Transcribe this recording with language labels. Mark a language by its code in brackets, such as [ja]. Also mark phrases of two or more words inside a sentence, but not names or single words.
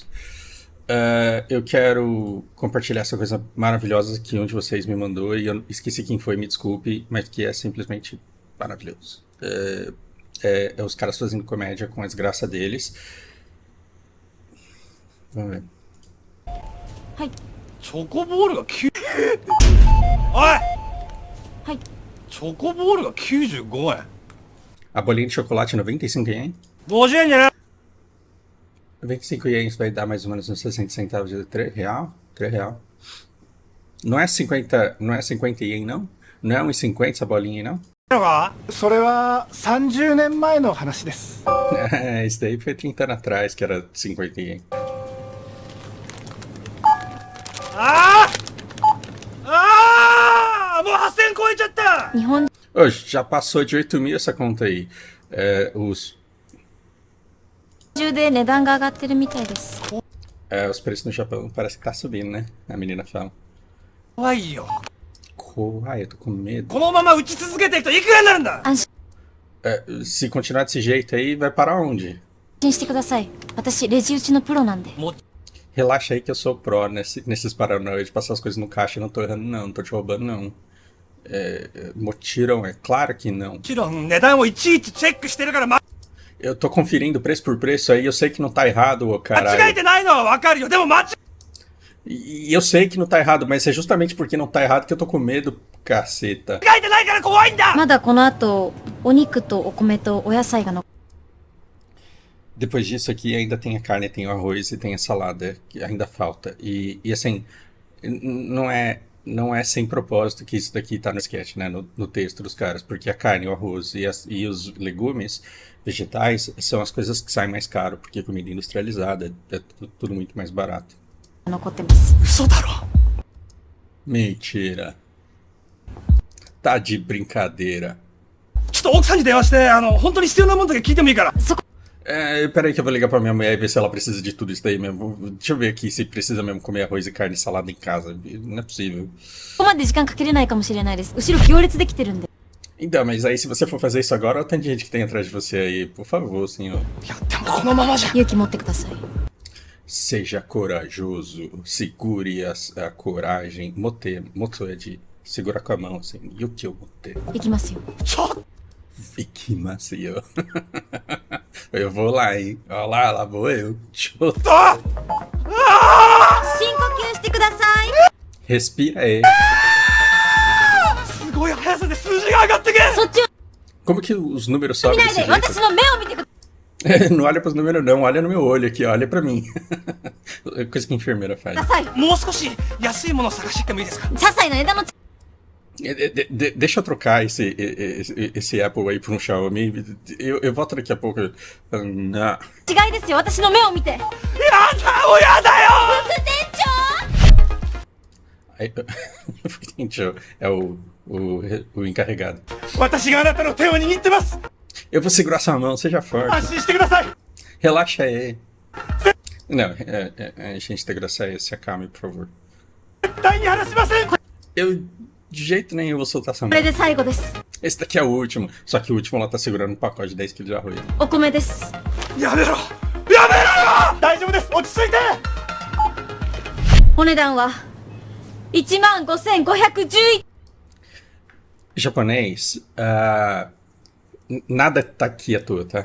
[pt] Eu quero compartilhar essa coisa maravilhosa que um de vocês me mandou e eu esqueci quem foi, me desculpe, mas que é simplesmente maravilhoso. É os caras fazendo comédia com a desgraça deles. Vamos ver. [ja] はい。チョコボールが9、おいはい。チョコボールが95円 [pt] A bolinha de chocolate 95 ien. [ja] 50円じゃない [pt] 95 ienes vai dar mais ou menos uns 60 centavos de 3 real. 3 real. Não é 50, não é 50 ien, não? Não é 1,50 essa bolinha aí, não? [ja] のかそれは30年前の話です。 [pt] Isso daí foi 30 anos atrás que era 50 ien. [ja] もう8000超えちゃった。日本 [pt] Hoje, já passou de 8 mil essa conta aí. [ja] 中で値段が上がってるみたいです。 [pt] Os preços no Japão parece que tá subindo, né? A menina fala. [ja] 怖いよ。 [pt] Eu tô com medo. [ja] このまま打ち続けていくといくらになるんだ。 [pt] Se continuar desse jeito aí, vai parar onde? [ja] 安心してください。私、レジ打ちのプロなんで。も [pt] Relaxa aí que eu sou pró nesses paranoias de passar as coisas no caixa. Eu não tô errando, não tô te roubando, não. Motiram, é claro que não. [ja] ちろん値段をいちいちチェックしてるから間 [pt] Eu tô conferindo preço por preço aí, eu sei que não tá errado, ô [ja] 違え [pt] caralho. [ja] てないのはわかるよ。でも間違 [pt] E eu sei que não tá errado, mas é justamente porque não tá errado que eu tô com medo, caceta. [ja] えてないから怖いんだ。まだこの後、お肉とお米とお野菜がの。 [pt] Depois disso aqui ainda tem a carne, tem o arroz e tem a salada, que ainda falta. E assim, não é sem propósito que isso daqui tá no sketch, né? No texto dos caras, porque a carne, o arroz e os legumes vegetais são as coisas que saem mais caro, porque comida industrializada é tudo muito mais barato. [ja] 残ってます。嘘だろ。 [pt] Mentira. Tá de brincadeira. [ja] ちょっと奥さんに電話して、本当に必要なものだけ聞いてもいいから。 [pt] Peraí que eu vou ligar pra minha mulher e ver se ela precisa de tudo isso daí mesmo. Deixa eu ver aqui se precisa mesmo comer arroz e carne e salada em casa. Não é possível. [ja] ここまで時間かけれないかもしれないです。後ろ行列できてるんで。 [pt] Então, mas aí se você for fazer isso agora, tem gente que tem atrás de você aí. Por favor, senhor. [ja] いや、でもこのままじゃ。勇気持ってください。 [pt] Seja corajoso. Segure a coragem. Mote é de segurar com a mão, assim. [ja] 勇気を持て. 行きますよ。ちょっと行きますよ. [pt] Eu vou lá, hein. Olha lá vou eu. Show. [ja] 深呼吸してください。 [pt] Respira aí. [ja] すごい速さで数字が上がってけ。そっちを [pt] Como que os números [ja] 見 [pt] sobem [ja] ない [pt] desse [ja] で [pt] jeito? [ja] 私の目を見てください。 [pt] Não olha pros números não, olha no meu olho aqui, olha pra mim. Coisa que a enfermeira faz. [ja] もう少し安いものを探してきてもいいですか。些細な枝の [pt] Deixa eu trocar esse Apple aí por um Xiaomi. Eu volto daqui a pouco. Não. [ja] 違いですよ。私の目を見て。やだもうやだよ。副店長 [pt] Aí, gente, é o encarregado. [ja] 私があなたの手を握ってます。 [pt] Eu vou segurar sua mão, seja [ja] 安 [pt] forte. [ja] 心してください。 [pt] Relaxa aí. Não, a gente tem graça aí, se acalme, por favor. [ja] 絶対に離しません。 [pt] Eu, de jeito nenhum, vou soltar essa [ja] こ [pt] mão. [ja] れで最後です。 [pt] Esse daqui é o último. Só que o último ela tá segurando um pacote de 10 kg de arroz. [ja] お米です。やめろ。やめろよ。大丈夫です。落ち着いて。お値段は15,511。 [pt] Japonês, nada tá aqui à toa, tá?